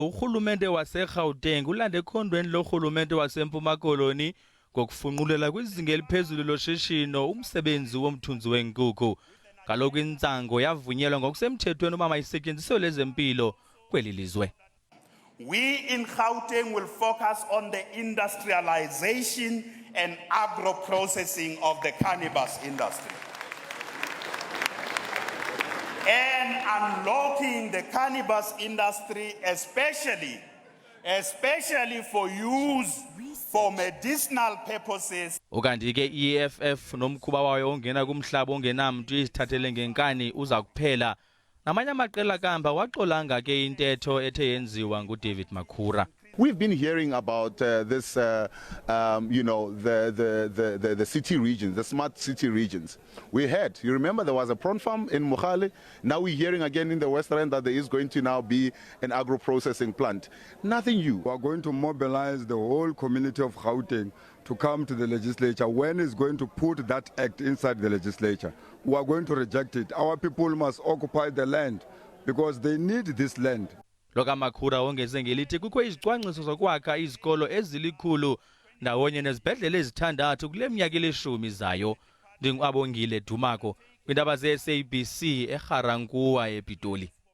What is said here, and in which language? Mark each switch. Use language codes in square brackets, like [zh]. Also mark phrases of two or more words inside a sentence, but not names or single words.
[xh] Urhulumente waseGauteng ulande ekhondweni lorhulumente waseMpuma Koloni ngokufunqulela kwizinga eliphezulu loshishino umsebenzi womthunzi wenkukhu. Kaloku intsango yavunyelwa ngokusemthethweni uba mayisetyenziswe lezempilo kweli lizwe. [en] We in Gauteng will focus on the industrialization and agro-processing of the cannabis industry. And unlocking the cannabis industry, especially for use for medicinal purposes. [xh] Ukanti ke EFF nomkhuba wayo ongena kumhlaba ongenamntu isithathele ngenkani uza kuphela. Namanye amaqela kamva waxolanga ke intetho ethe yenziwa nguDavid Makhura. [en] We've been hearing about this, the city regions, the smart city regions. We heard, you remember there was a prawn farm in Mogale. Now we're hearing again in the West Rand that there is going to now be an agro-processing plant. Nothing new. We are going to mobilize the whole community of Gauteng to come to the legislature. When is going to put that act inside the legislature? We are going to reject it. Our people must occupy the land because they need this land. [xh] Loka Makhura ongeze ngelithi kukho izicwangciso zokwakha izikolo ezilikhulu ndawonye nezibhedlele ezithandathu kule minyaka elishumi zayo. Ndingabongile Dumako kwindaba ze-SABC eGarankuwa ePitoli.